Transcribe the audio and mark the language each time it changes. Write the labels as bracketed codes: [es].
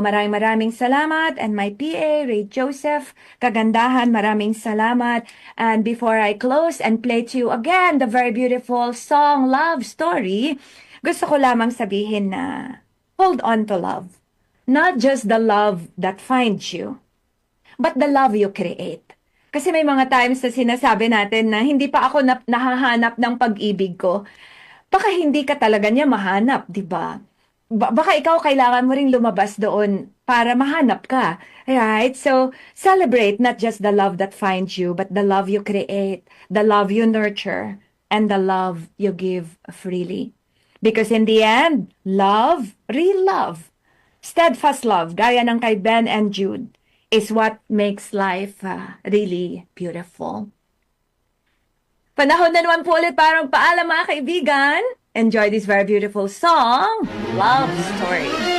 [tl] Maraming salamat. [en] And my PA, [tl] Ray Joseph Kagandahan, maraming salamat. [en] And before I close and play to you again the very beautiful song Love Story, [tl] gusto ko lamang sabihin na [en] hold on to love. Not just the love that finds you, but the love you create. [tl] Kasi may mga times na sinasabi natin na hindi pa ako nahahanap ng pag-ibig ko. Baka hindi ka talaga niya mahanap, di ba? Baka ikaw kailangan mo ring lumabas doon para mahanap ka. Right? [en] So, celebrate not just the love that finds you, but the love you create, the love you nurture, and the love you give freely. Because in the end, love, real love, steadfast love, [tl] gaya ng kay [en] Ben and Jude, is what makes life really beautiful. [tl] Panahon na naman po ulit para magpaalam mga kaibigan. [en] Enjoy this very beautiful song, Love Story.